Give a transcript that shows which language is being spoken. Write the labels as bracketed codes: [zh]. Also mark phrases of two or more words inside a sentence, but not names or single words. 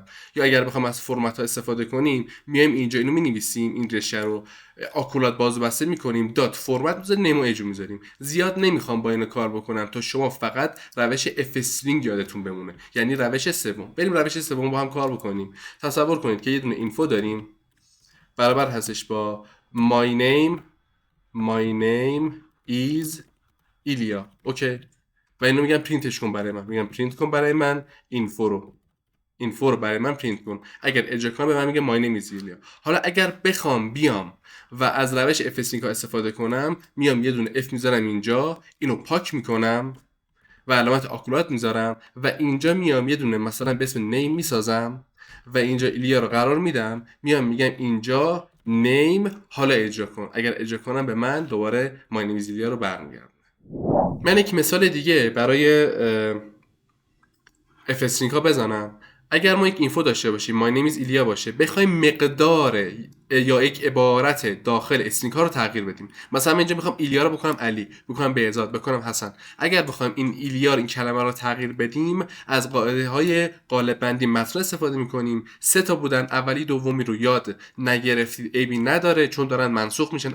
[fa] یا اگر بخوام از فرمت ها استفاده کنیم میایم اینجا اینو مینویسیم، این رشته رو آکولات باز و بسته میکنیم، [en] dot format [fa] میذاریم، نیم و ایج میذاریم. زیاد نمیخوام با اینو کار بکنم تا شما فقط روش [en] f string [fa] یادتون بمونه، یعنی روش سوم. بریم روش سوم با هم کار بکنیم. تصور کنید که یه دونه اینفو داریم برابر هستش با [en] my name is [fa] ایلیا. اوکی، و اینو میگم پرینتش کن برای من، میگم پرینت کن برای من اینفو رو برای من پرینت کن. اگر اجرا کنم به من میگه [en] my name is [fa] ایلیا. حالا اگر بخوام بیام و از روش [en] f string [fa] استفاده کنم، میام یه دونه اف میذارم اینجا، اینو پاک میکنم و علامت آکولات میذارم و اینجا میام یه دونه مثلا به اسم نیم میسازم و اینجا ایلیا رو قرار میدم، میام میگم اینجا نیم، حالا اجرا کن. اگر اجرا کنم به من دوباره [en] my name is [fa] ایلیا رو برمیگردم. من یک مثال دیگه برای [en] f string [fa] ها بزنم. اگر ما یک اینفو داشته باشیم [en] my name is [fa] ایلیا باشه، بخوایم مقدار یا یک عبارت داخل استرینگ ها رو تغییر بدیم، مثلا من اینجا میخوام ایلیا رو بکنم علی، بکنم بهزاد، بکنم حسن. اگر بخوایم این ایلیا این کلمه رو تغییر بدیم، از قاعده های قالب بندی متن استفاده میکنیم. 3 تا بودن، اولی دومی رو یاد نگرفتید، عیبی نداره چون دارن منسوخ میشن.